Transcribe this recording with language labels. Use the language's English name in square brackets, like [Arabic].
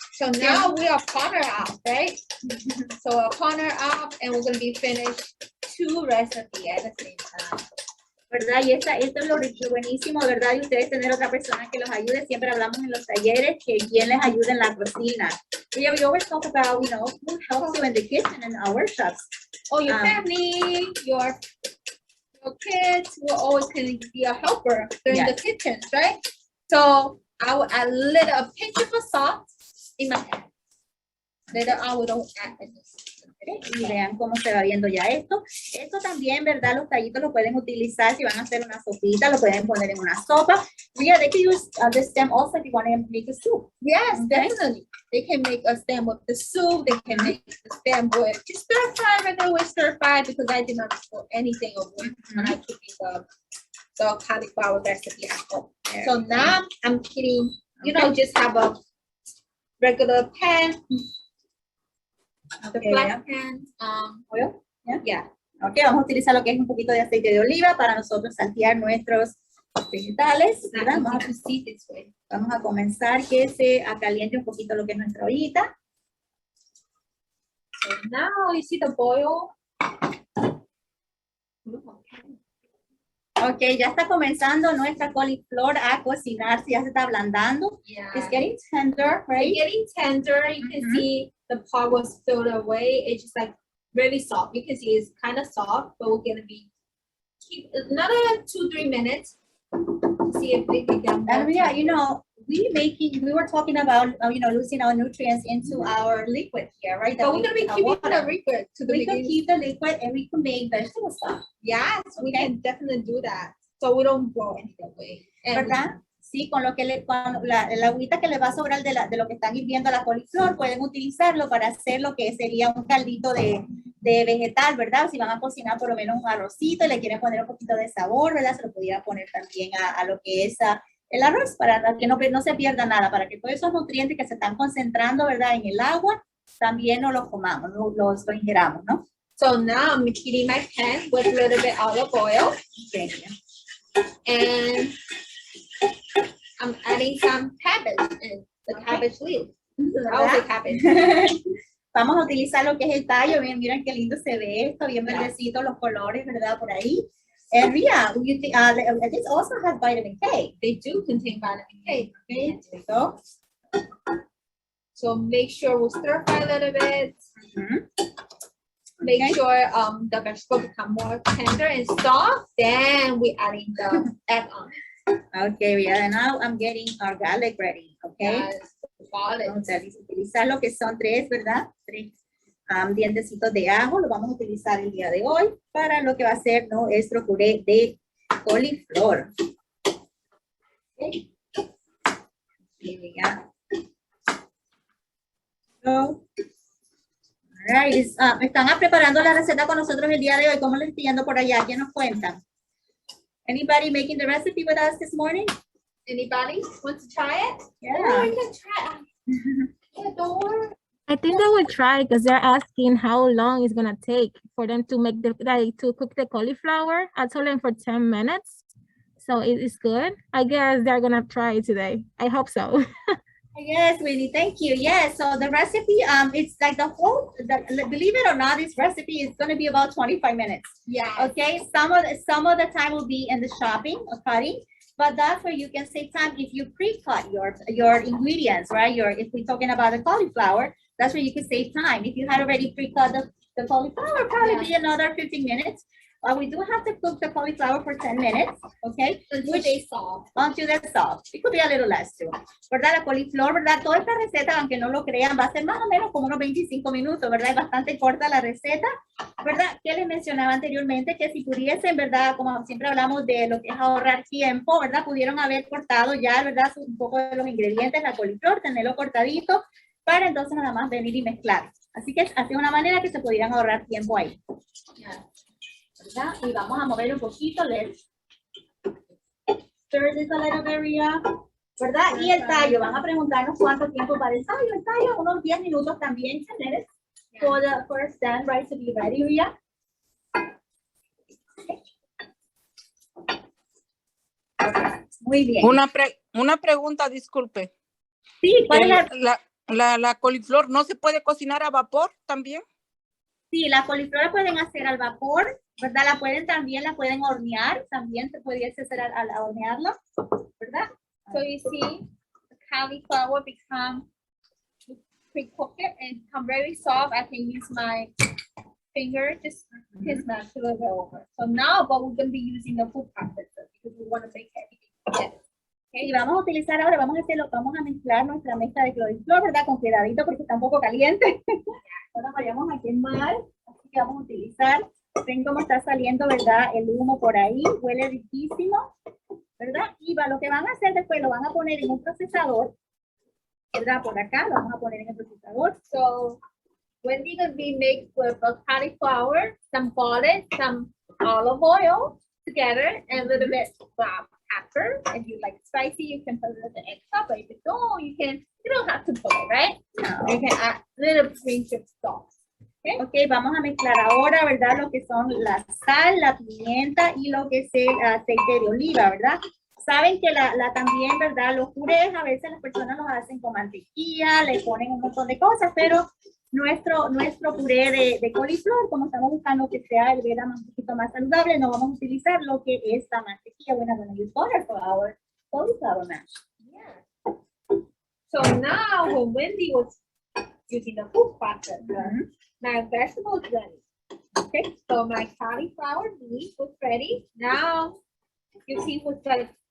[English] So now we are corner up, right? So a corner up and we're going to be finished 2 recipes at the same time. [Spanish] ¿Verdad? Y esto es lo buenísimo, ¿verdad? Y ustedes tener otra persona que los ayude. Siempre hablamos en los talleres que quien les ayude en la cocina. [English] We always talk about, you know, who helps you in the kitchen in our workshops. Oh, your family, your kids will always can be a helper in the kitchen, right? So I will add a pinch of salt in my pan. Later I will add this. [Spanish] Y vean cómo se va viendo ya esto. Esto también, ¿verdad? Los tallitos lo pueden utilizar si van a hacer una sopita, lo pueden poner en una sopa. [English] Yeah, they can use the stem also if you want to make a soup. Yes, definitely. They can make a stem with the soup. They can make the stem with just stir fry, regular with stir fry because I did not put anything of it when I took the cauliflower recipe at home. So now I'm heating, you know, just have a regular pan. The flat pan, oil. Yeah. [Spanish] Ok, vamos a utilizar lo que es un poquito de aceite de oliva para nosotros saltear nuestros vegetales. ¿Verdad? Vamos a comenzar que se caliente un poquito lo que es nuestra ollita. [English] So now you see the boil. [Spanish] Ok, ya está comenzando nuestra coliflor a cocinarse, ya se está ablandando. [English] Yeah. It's getting tender, right? It's getting tender. You can see the part was filled away. It's just like really soft. You can see it's kind of soft, but we're gonna be keep another 2-3 minutes. See if they can get more. And yeah, you know, we were talking about you know, losing our nutrients into our liquid here, right? But we're gonna be keeping the liquid to the we can beginning. keep the liquid and we can make vegetable stock. Yes, we can definitely do that. So we don't throw anything away. [Spanish] ¿Verdad? Sí, con lo que con la agüita que le va a sobrar de lo que están hirviendo la coliflor, pueden utilizarlo para hacer lo que sería un caldito de vegetal, ¿verdad? Si van a cocinar por lo menos un arrocito y le quieren poner un poquito de sabor, ¿verdad? Se lo pudiera poner también a lo que es el arroz, para que no se pierda nada, para que todos esos nutrientes que se están concentrando, ¿verdad? En el agua, también no los comamos, los ingeramos, ¿no? [English] So now I'm heating my pan with a little bit olive oil. Okay. And I'm adding some cabbage and the cabbage leaf. I would say cabbage. [Spanish] Vamos a utilizar lo que es el tallo. Miren qué lindo se ve esto, bien verdecito los colores, ¿verdad? Por ahí. [English] And yeah, this also has vitamin K. They do contain vitamin K. Okay. So make sure we stir fry a little bit. Make sure the vegetable become more tender and soft. Then we adding the egg on it. Okay, yeah. Now I'm getting our garlic ready. Okay. Yes, [Spanish] Vamos a utilizar lo que son tres, ¿verdad? Tres dientecitos de ajo. Lo vamos a utilizar el día de hoy para lo que va a ser nuestro puré de coliflor. Okay. [English] Here we go. So, all right. [Spanish] Están preparando la receta con nosotros el día de hoy. ¿Cómo les estoy yendo por allá? ¿Quién nos cuenta? [English] Anybody making the recipe with us this morning? Anybody want to try it? Yeah. Oh, you can try it. I think they will try because they're asking how long it's gonna take for them to make to cook the cauliflower. I told them for 10 minutes, so it is good. I guess they're gonna try it today. I hope so. Yes, Winnie, thank you. Yes, so the recipe, it's like believe it or not, this recipe is going to be about 25 minutes. Yeah. Okay, some of the time will be in the shopping or cutting, but that's where you can save time if you pre-cut your ingredients, right? If we're talking about the cauliflower, that's where you can save time. If you had already pre-cut the cauliflower, probably be another 15 minutes. We do have to cook the cauliflower for 10 minutes, okay? Until they soft. Until they're soft. It could be a little less too. [Spanish] ¿Verdad? La coliflor, ¿verdad? Toda esta receta, aunque no lo crean, va a ser más o menos como unos 25 minutos, ¿verdad? Es bastante corta la receta, ¿verdad? Que les mencionaba anteriormente que si pudiesen, ¿verdad? Como siempre hablamos de lo que es ahorrar tiempo, ¿verdad? Pudieron haber cortado ya, ¿verdad? Un poco de los ingredientes, la coliflor, tenerlo cortadito, para entonces nada más venir y mezclar. Así que así es una manera que se pudieran ahorrar tiempo ahí. ¿Verdad? Y vamos a mover un poquito, [English] let's stir this a little bit, [Spanish] ¿verdad? Y el tallo, van a preguntarnos cuánto tiempo para el tallo, unos 10 minutos también, [English] 10 minutes for the stand, right, to be ready, [Spanish] Ria. Okay. Muy bien. Una pregunta, disculpe. Sí, ¿cuál es la coliflor no se puede cocinar a vapor también? Sí, la coliflor la pueden hacer al vapor, ¿verdad? La pueden hornear, también se pudiese hacer al hornearlo, ¿verdad? [English] So you see, the cauliflower become pre-cooked and become very soft. I can use my finger, just smash it a little over. So now, but we're going to be using the food processor because we want to make everything together. [Spanish] Okay, y vamos a utilizar ahora, vamos a mezclar nuestra mezcla de coliflor, ¿verdad? Con cuidadito porque está un poco caliente. Ahora vayamos a quemar, así que vamos a utilizar, ven cómo está saliendo, ¿verdad? El humo por ahí, huele riquísimo, ¿verdad? Y lo que van a hacer después, lo van a poner en un procesador, ¿verdad? Por acá, lo vamos a poner en el procesador. [English] So when we're going to be made with a cauliflower, some garlic, some olive oil together, and a little bit of pepper. If you like spicy, you can put a little extra, but if you don't, you don't have to put it, right? No. You can add a little pinch of salt. Okay. [Spanish] Ok, vamos a mezclar ahora, ¿verdad? Lo que son la sal, la pimienta y lo que es el aceite de oliva, ¿verdad? Saben que también, ¿verdad? Los purés a veces las personas los hacen con mantequilla, le ponen un montón de cosas, pero nuestro puré de coliflor, como estamos buscando que sea el vera un poquito más saludable, no vamos a utilizar lo que es la mantequilla. [English] We're not going to use butter for our cauliflower mash. Yeah. So now when Wendy was using the food processor, my vegetables ready. Okay, so my cauliflower meat was ready. Now you see what's ready.